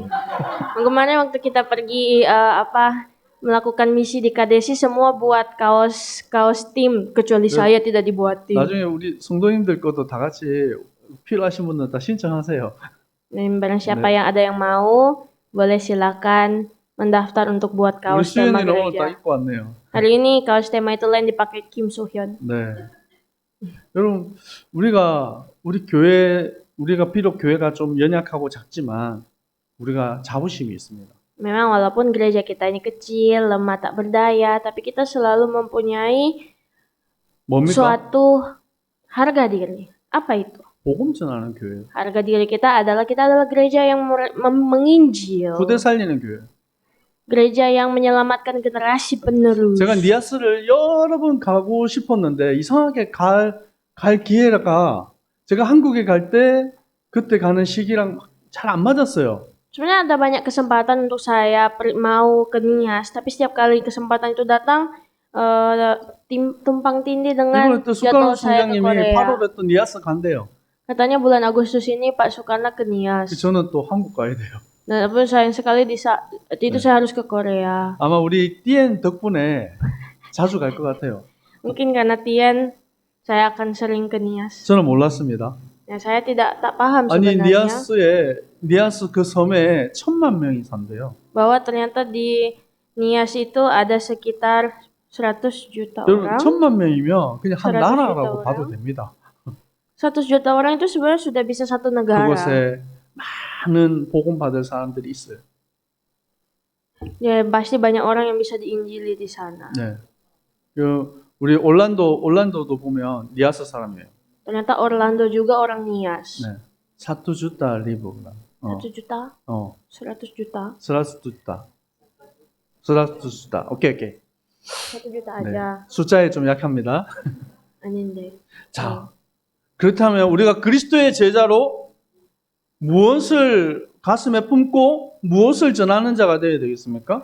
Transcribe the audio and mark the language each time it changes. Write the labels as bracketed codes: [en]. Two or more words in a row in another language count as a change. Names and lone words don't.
[id] Kemarin waktu kita pergi melakukan misi di KDSI semua buat kaos tim kecuali saya tidak dibuat tim. [ko] 나중에 우리 성도님들 것도 다 같이 필요하신 분들 다 신청하세요. [id] Dan barang siapa yang ada yang mau boleh silakan mendaftar untuk buat [ko] 우리 [id] kaos tema [ko] 수현이는 오늘 다 [id] gereja. [ko] 입고 왔네요. [id] Hari ini kaos tema itu lain dipakai Kim Soo-hyun. [ko] 네. 여러분, 우리가 비록 교회가 좀 연약하고 작지만 우리가 자부심이 있습니다. [id] Memang walaupun gereja kita ini kecil, lemah, tak berdaya, tapi kita selalu mempunyai [ko] 뭡니까? [id] suatu harga diri. Apa itu? [ko] 복음 전하는 교회. [id] Harga diri kita adalah gereja yang menginjil. [ko] 후대 살리는 교회. [id] Gereja yang menyelamatkan generasi penerus. [ko] 제가 니아스를 여러 번 가고 싶었는데 이상하게 갈 기회가 제가 한국에 갈 때 그때 가는 시기랑 잘 안 맞았어요. [id] Sebenarnya ada banyak kesempatan untuk saya mau ke Nias, tapi setiap kali kesempatan itu datang tumpang tindih dengan [ko] 이번에 또 [id] jadwal [ko] 숟가락 [id] saya ke [ko] 총장님이 [id] Korea. [ko] 8월에 또 니아스 간대요. [id] Katanya bulan Agustus ini Pak Sukarna ke Nias. [ko] 저는 또 한국 가야 돼요. [id] Dan tapi sayang sekali di saat itu saya harus ke Korea. [ko] 아마 우리 띠엔 덕분에 자주 갈 것 같아요. [id] Mungkin karena Tien, saya akan sering ke Nias. [ko] 저는 몰랐습니다. [id] Ya, saya tak paham [ko] 아니 [id] sebenarnya [ko] 니아스 그 섬에 1,000만 명이 산대요. [id] bahwa ternyata di Nias itu ada sekitar 100 juta [ko] 여러분 [id] orang. [ko] 1,000만 명이면 그냥 한 [id] 100 [ko] 나라라고 [id] juta [ko] 봐도 [id] orang. [ko] 됩니다. [id] 100 juta orang itu sebenarnya sudah bisa satu negara. [ko] 그곳에 많은 복음 받을 사람들이 있어요. [id] Ya, pasti banyak orang yang bisa diinjili di sana. [ko] 네. 우리 올란도도 보면 니아스 사람이에요. [id] Ternyata Orlando juga orang Nias. [ko] 네. 사투주다 리브가. [id] 1 juta, 100 juta, [ko] 스라스투다. 오케이. [id] 1 juta [ko] 네. [id] aja. [ko] 숫자에 좀 약합니다. Aninde. 자, 그렇다면 우리가 그리스도의 제자로 무엇을 가슴에 품고 무엇을 전하는 자가 되어야 되겠습니까?